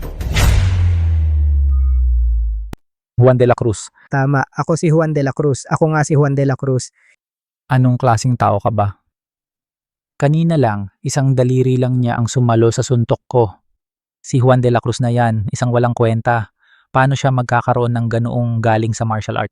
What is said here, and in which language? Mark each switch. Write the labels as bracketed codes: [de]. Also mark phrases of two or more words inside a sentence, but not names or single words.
[tl] Juan de la Cruz. Tama, ako si Juan de la Cruz. Ako nga si Juan de la Cruz. Anong klaseng tao ka ba? Kanina lang, isang daliri lang niya ang sumalo sa suntok ko. Si Juan de la Cruz na yan, isang walang kwenta. Paano siya magkakaroon ng ganoong galing sa martial arts?